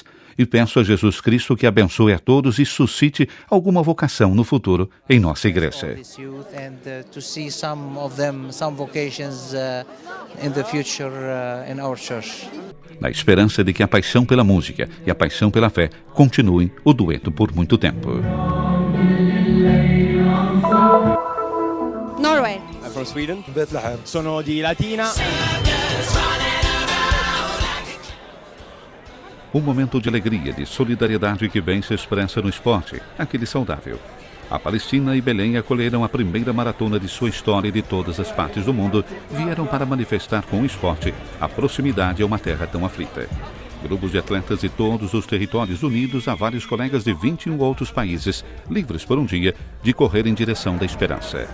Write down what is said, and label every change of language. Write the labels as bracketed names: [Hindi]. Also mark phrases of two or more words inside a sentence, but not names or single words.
[Portuguese] E peço a Jesus Cristo que abençoe a todos e suscite alguma vocação no futuro em nossa igreja. Na esperança de que a paixão pela música e a paixão pela fé continuem o dueto por muito tempo. [English] Norway. I'm from Sweden. Bethlehem. [Italian] Sono di Latina. [Portuguese] Um momento de alegria, de solidariedade que bem se expressa no esporte, aquele saudável. A Palestina e Belém acolheram a primeira maratona de sua história e de todas as partes do mundo vieram para manifestar com o esporte a proximidade a uma terra tão aflita. Grupos de atletas de todos os territórios unidos a vários colegas de 21 outros países, livres por um dia, de correr em direção da esperança.